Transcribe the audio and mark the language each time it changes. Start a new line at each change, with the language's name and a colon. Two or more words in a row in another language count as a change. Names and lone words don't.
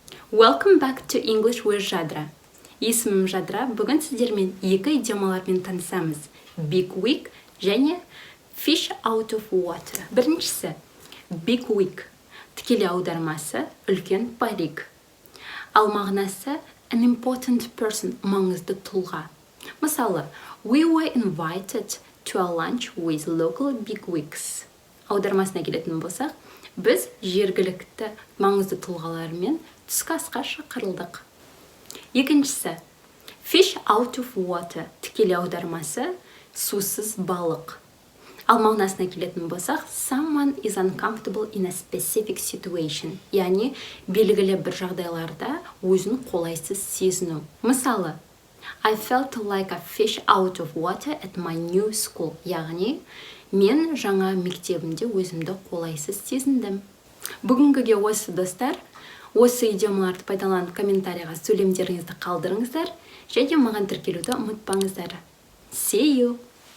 English: Welcome back to English with Jadra.
Kazakh: Есімім Жадра. Бүгін сіздермен екі идиомалармен танысамыз.
English: Big week және fish out of water.
Kazakh: Біріншісі,
English: big week.
Kazakh: Тікелей аудармасы үлкен парик. Ал мағынасы
English: an important person,
Kazakh: маңызды тұлға. Мысалы,
English: we were invited to a lunch with local big wigs.
Kazakh: Аудармасына келетін болсақ, біз жергілікті маңызды тұлғалармен түскі асқа шақырылдық. Екіншісі,
English: fish out of water,
Kazakh: тікелей аудармасы сусыз балық. Ал мағынасына келетін болсақ,
English: someone is uncomfortable in a specific situation,
Kazakh: яғни белгілі бір жағдайларда өзін қолайсыз сезіну. Мысалы,
English: I felt like a fish out of water at my new school,
Kazakh: яғни мен жаңа мектебімде өзімді қолайсыз сезіндім. Бүгінгіге осы достар. Осы идиомаларды пайдаланып комментарийға сөйлемдеріңізді қалдырыңыздар және маған тіркелуді ұмытпаңыздар.
English: See you!